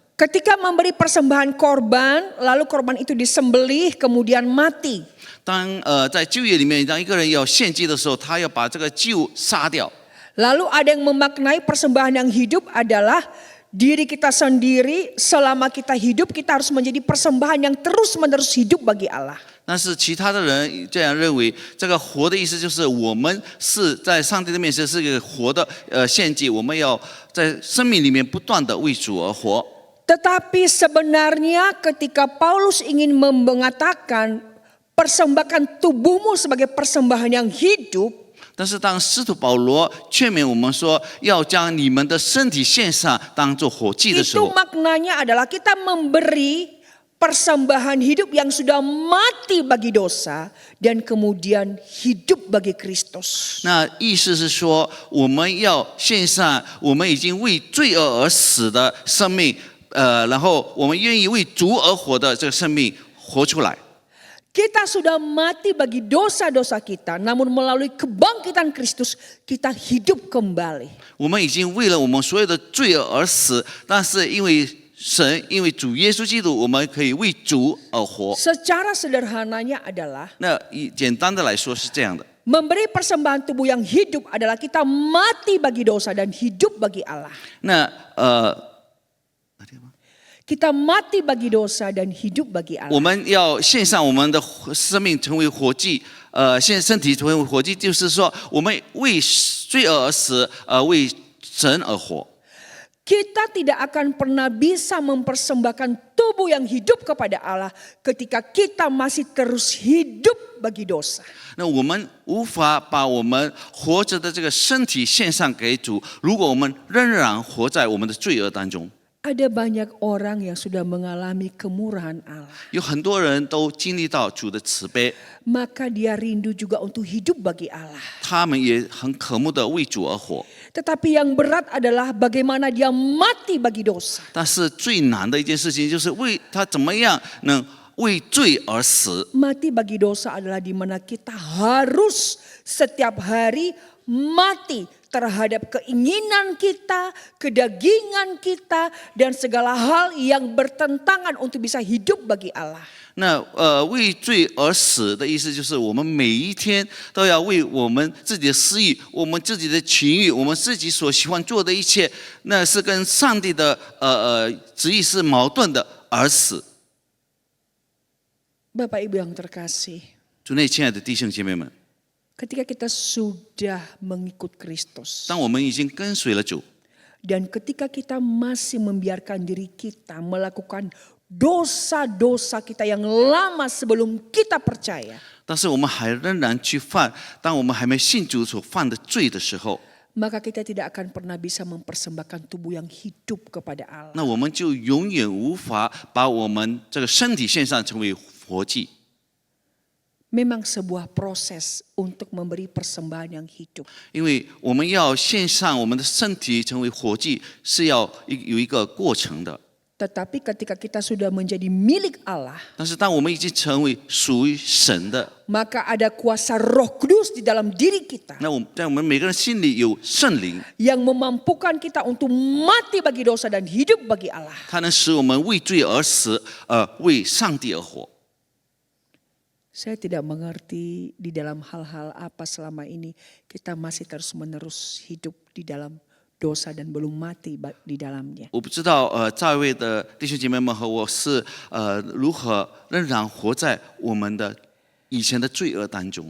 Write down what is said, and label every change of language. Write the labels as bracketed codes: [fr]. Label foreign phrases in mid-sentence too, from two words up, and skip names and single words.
[id] Ketika memberi persembahan korban, lalu korban itu disembelih kemudian mati. [zh] 当在旧约里面，当一个人要献祭的时候，他要把这个祭物杀掉。 [id] Lalu ada yang memaknai persembahan yang hidup adalah diri kita sendiri. Selama kita hidup, kita harus menjadi persembahan yang terus-menerus hidup bagi Allah. [zh] 但是其他的人这样认为，这个活的意思就是我们是在上帝的面前是一个活的献祭，我们要在生命里面不断的为主而活。 [id] Tetapi sebenarnya ketika Paulus ingin mengatakan persembahkan tubuhmu sebagai persembahan yang hidup, [zh] 但是当使徒保罗劝勉我们说要将你们的身体献上当作火祭的时 [id] itu [zh] 候， [id] maknanya adalah kita memberi persembahan hidup yang sudah mati bagi dosa dan kemudian hidup bagi Kristus. [zh] 那意思是说我们要献上我们已经为罪恶而死的生命，然后我们愿意为主而活的这个生命活出来。 [id] Kita sudah mati bagi dosa-dosa kita, namun melalui kebangkitan Kristus kita hidup kembali. [zh] 我们已经为了我们所有的罪恶而死，但是因为神，因为主耶稣基督，我们可以为主而活。 [id] Secara sederhananya adalah [zh] 那简单的来说是这样的。 [id] memberi persembahan tubuh yang hidup adalah kita mati bagi dosa dan hidup bagi Allah. [zh] 那 [id] Kita mati bagi dosa dan hidup bagi [zh] 我 [id] Allah. [zh] 们要献上我们的生命成为火祭，献身体成为火祭，就是说我们为罪恶而死，为神而活。 [id] Kita tidak akan pernah bisa mempersembahkan tubuh yang hidup kepada Allah ketika kita masih terus hidup bagi dosa. [zh] 那我们无法把我们活着的这个身体献上给主，如果我们仍然活在我们的罪恶当中。 [id] Ada banyak orang yang sudah mengalami kemurahan Allah. [zh] 有很多人都经历到主的慈悲， [id] Maka dia rindu juga untuk hidup bagi Allah. [zh] 他们也很渴慕的为主而活。 [id] Tetapi yang berat adalah bagaimana dia mati bagi dosa. [zh] 但是最难的一件事情就是为他怎么样能为罪而死。 [id] Mati bagi dosa adalah di mana kita harus setiap hari mati terhadap keinginan kita, kedagingan kita, dan segala hal yang bertentangan untuk bisa hidup bagi Allah. [zh] 那为罪而死的意思就是我们每一天都要为我们自己的私欲、我们自己的情欲、我们自己所喜欢做的一切，那是跟上帝的旨意是矛盾的而死。 [id] Bapak Ibu yang terkasih, [zh] 主内亲爱的弟兄姐妹们， [id] ketika kita sudah mengikut Kristus [zh] 当我们已经跟随了主， [id] dan ketika kita masih membiarkan diri kita melakukan dosa-dosa kita yang lama sebelum kita percaya, [zh] 但是我们还仍然去犯，当我们还没信主所犯的罪的时候， [id] maka kita tidak akan pernah bisa mempersembahkan tubuh yang hidup kepada Allah. [zh] 那我们就永远无法把我们这个身体献上成为活祭。 [id] Memang sebuah proses untuk memberi persembahan yang hidup. [zh] 因为我们要献上我们的身体成为活祭，是要有一个过程的。 [id] Tetapi ketika kita sudah menjadi milik Allah, [zh] 但是当我们已经成为属于神的， [id] maka ada kuasa Roh Kudus di dalam diri kita [zh] 那在我们每个人心里有圣灵， [id] yang memampukan kita untuk mati bagi dosa dan hidup bagi Allah. [zh] 它能使我们为罪而死，为上帝而活。 [id] Saya tidak mengerti di dalam hal-hal apa selama ini kita masih terus-menerus hidup di dalam dosa dan belum mati di dalamnya. [zh] 我不知道在位的弟兄姐妹们和我是如何仍然活在我们的以前的罪恶当中。